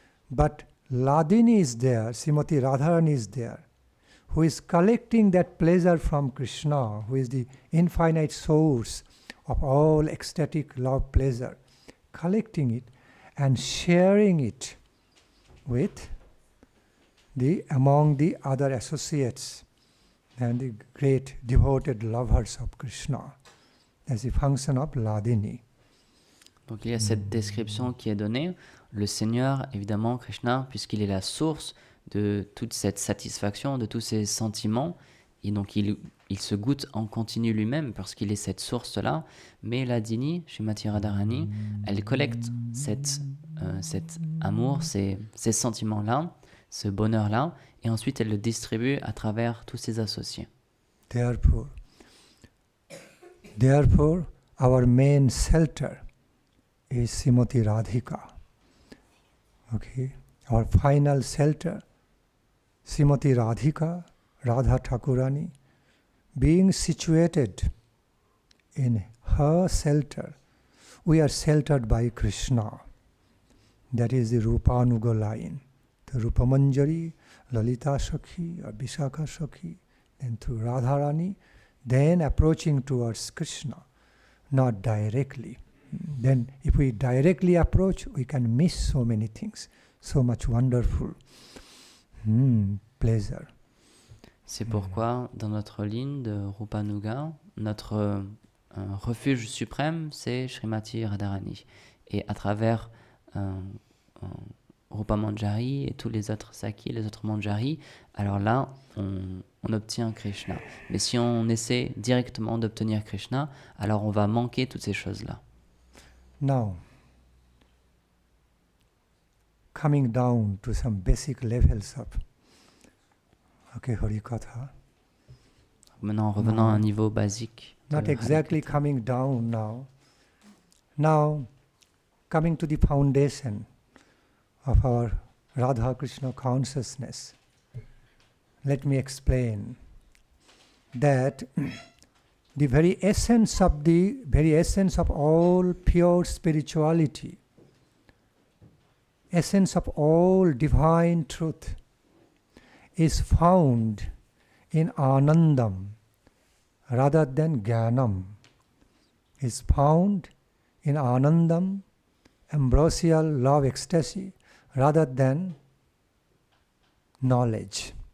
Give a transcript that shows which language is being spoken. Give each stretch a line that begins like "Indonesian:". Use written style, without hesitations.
English: But Ladini is there, Srimati Radharani is there, who is collecting that pleasure from Krishna, who is the infinite source of all ecstatic love pleasure, collecting it and sharing it with among the other associates and the great devoted lovers of Krishna. That's the function of Ladini.
French: Donc il y a cette description qui est donnée. Le Seigneur, évidemment, Krishna, puisqu'il est la source de toute cette satisfaction, de tous ces sentiments, et donc il se goûte en continu lui-même parce qu'il est cette source-là. Mais Ladini, Srimati Radharani, elle collecte cet amour, ces sentiments-là, ce bonheur-là, et ensuite elle le distribue à travers tous ses associés.
English: Therefore, our main shelter is Srimati Radhika. Okay, our final shelter, Srimati Radhika, Radha Thakurani, being situated in her shelter, we are sheltered by Krishna. That is the Rupanuga line. The Rupamanjari, Lalita Sakhi or Vishakha Sakhi, then through Radharani, then approaching towards Krishna, not directly. Then if we directly approach, we can miss so many things, so much wonderful pleasure.
French: C'est pourquoi, dans notre ligne de Rupanuga, notre refuge suprême, c'est Srimati Radharani. Et à travers Rupa Manjari et tous les autres Sakhi, les autres Manjari, alors là, on obtient Krishna. Mais si on essaie directement d'obtenir Krishna, alors on va manquer toutes ces choses-là.
English: Now, coming down to some basic levels of Harikatha.
French: Maintenant, revenons à un niveau basique.
English: Not exactly coming down now. Now, coming to the foundation of our Radha Krishna consciousness. Let me explain that the very essence of all pure spirituality, essence of all divine truth, is found in Anandam rather than Jnanam, is found in Anandam, ambrosial love ecstasy, rather than knowledge.